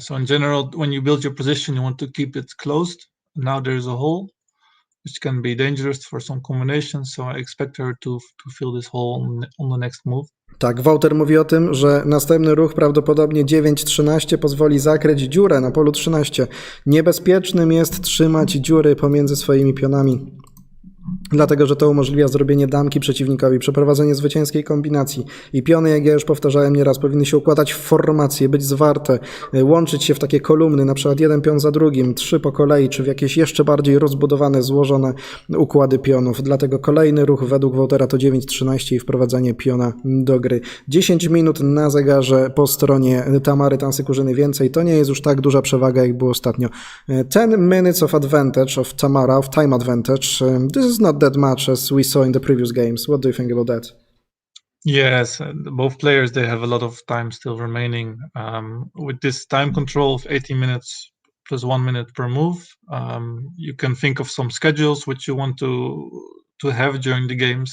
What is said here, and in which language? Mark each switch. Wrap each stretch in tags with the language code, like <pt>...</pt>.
<en>So in general, when you build your position, you want to keep it closed. Now there's a hole, which can be dangerous for some combinations, so I expect her to fill this hole on the next move.</en> <pl>Tak, Wouter mówi o tym, że następny ruch prawdopodobnie 9-13 pozwoli zakryć dziurę na polu 13. Niebezpiecznym jest trzymać dziury pomiędzy swoimi pionami, dlatego że to umożliwia zrobienie damki przeciwnikowi, przeprowadzenie zwycięskiej kombinacji. I piony, jak ja już powtarzałem nieraz, powinny się układać w formacje, być zwarte, łączyć się w takie kolumny, na przykład jeden pion za drugim, 3 po kolei, czy w jakieś jeszcze bardziej rozbudowane, złożone układy pionów. Dlatego kolejny ruch według Woutera to 9-13 i wprowadzanie piona do gry. 10 minut na zegarze po stronie Tamary TANSYKKUZHINY więcej. To nie jest już tak duża przewaga, jak było ostatnio.</pl> <en>10 minutes of advantage of Tamara, of time advantage. This is not that much as we saw in the previous games. What do you think about that? Yes, both players, they have a lot of time still remaining. With this time control of 18 minutes plus 1 minute per move, you can think of some schedules which you want to have during the game.</en>